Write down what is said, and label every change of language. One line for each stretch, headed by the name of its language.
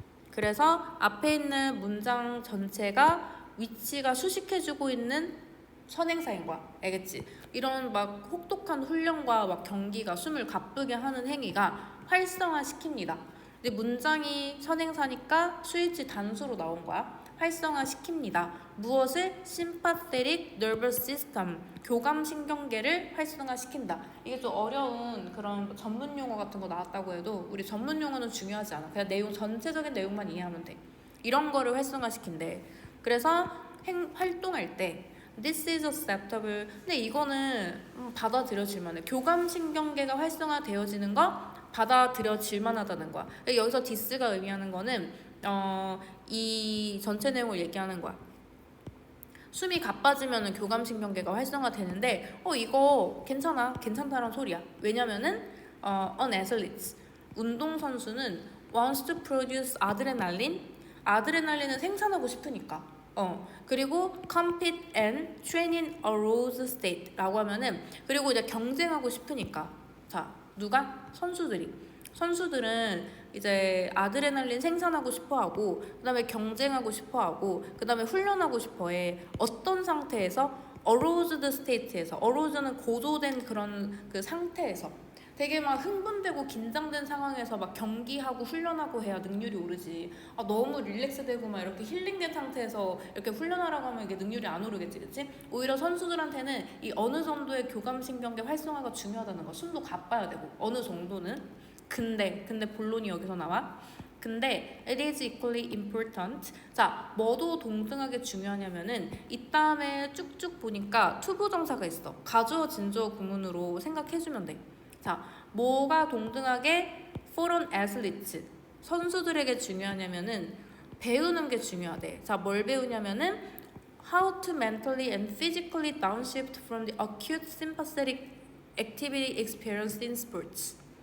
Korean: 그래서 앞에 있는 문장 전체가 위치가 수식해주고 있는 선행사인 거야. 알겠지? 이런 막 혹독한 훈련과 막 경기가 숨을 가쁘게 하는 행위가 활성화시킵니다. 근데 문장이 선행사니까 수일치 단수로 나온 거야. 활성화시킵니다. 무엇을?
English: sympathetic nervous system,
Korean: 교감신경계를 활성화시킨다. 이게 좀 어려운 그런 전문 용어 같은 거 나왔다고 해도 우리 전문 용어는 중요하지 않아. 그냥 내용, 전체적인 내용만 이해하면 돼. 이런 거를 활성화시킨대. 그래서 활동할 때
English: This is acceptable.
Korean: 근데 이거는 받아들여질 만해. 교감신경계가 활성화되어지는 거 받아들여질 만하다는 거야. 여기서 this가 의미하는 거는 이 전체 내용을 얘기하는 거야. 숨이 가빠지면 교감신경계가 활성화되는데 이거 괜찮다라는 소리야. 왜냐면은
English: an athlete,
Korean: 운동선수는
English: wants to produce adrenaline,
Korean: 아드레날린을 생산하고 싶으니까. 그리고
English: compete and train in a rose state
Korean: 라고 하면은, 그리고 이제 경쟁하고 싶으니까. 자, 누가? 선수들은 이제 아드레날린 생산하고 싶어하고, 그 다음에 경쟁하고 싶어하고, 그 다음에 훈련하고 싶어해. 어떤 상태에서?
English: aroused state에서.
Korean: aroused는 고조된 그런 그 상태에서. 되게 막 흥분되고 긴장된 상황에서 막 경기하고 훈련하고 해야 능률이 오르지. 너무 릴렉스되고 막 이렇게 힐링된 상태에서 이렇게 훈련하라고 하면 이게 능률이 안 오르겠지, 그치? 오히려 선수들한테는 이 어느 정도의 교감신경계 활성화가 중요하다는 거. 숨도 가빠야 되고 어느 정도는. 근데 본론이 여기서 나와. 근데
English: it is equally important.
Korean: 자, 뭐도 동등하게 중요하냐면은 이 다음에 쭉쭉 보니까 투부정사가 있어. 가주어 진주어 구문으로 생각해주면 돼. 자, 뭐가 동등하게
English: for an athlete,
Korean: 선수들에게 중요하냐면은 배우는 게 중요하대. 자, 뭘 배우냐면은
English: how to mentally and physically downshift from the acute sympathetic activity experienced in sports.